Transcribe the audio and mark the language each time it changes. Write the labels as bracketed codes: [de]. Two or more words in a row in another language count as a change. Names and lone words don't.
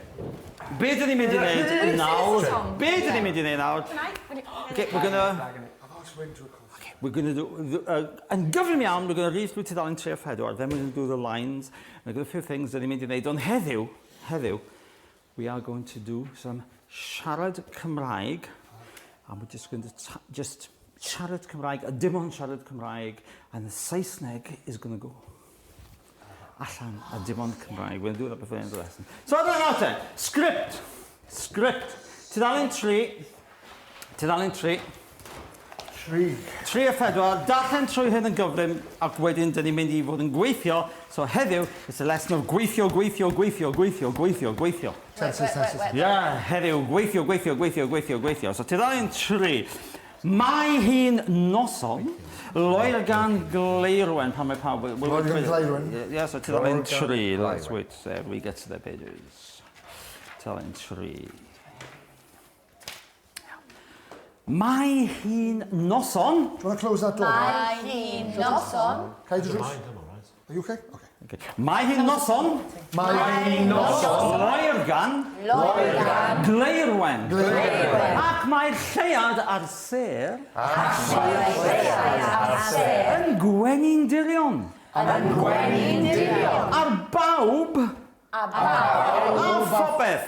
[cy] Be dyn ni'n mynd i wneud nawr? Be dyn ni'n mynd i wneud nawr? [en] Okay, we're going to do, and [cy] gyflym iawn, [en] we're going to read through [cy] tudalen 3 a 4, [en] then we're going to do the lines, and we're going to do a few things that [cy] ni'n mynd i wneud. Ond heddiw, [en] we are going to do some [cy] siarad Cymraeg, [en] and we're just going to just [cy] siarad Cymraeg, a dim ond siarad Cymraeg, [en] and the Saesneg is going to go [cy] allan a dim ond Cymraeg. [en] We're going to do that before the end of the lesson. So, now then, script. [cy] Tudalen 3. 3 a 4, darllen trwy hyn yn gyflym ac wedyn dyn ni'n mynd i fod yn gweithio. [en] So heddiw, it's a lesson of gweithio. Yeah, [cy] heddiw, gweithio. So tudalen 3. Mae hi'n noson, loer gan gleirwen pan mae pawb... Loer gan gleirwen? [en] Yeah, so tudalen 3. Let's wait there, we get to the pages. [cy] Tudalen 3. Mae hi'n noson. [en] Do you want to close that door? [cy] Mae hi'n noson. [en] Are you okay? Okay. [cy] Mae hi'n noson. Loer gan. Gleirwen. Ac mae'r lleiad ar ser. Yn gwenin dirion. Ar bawb. A phobeth.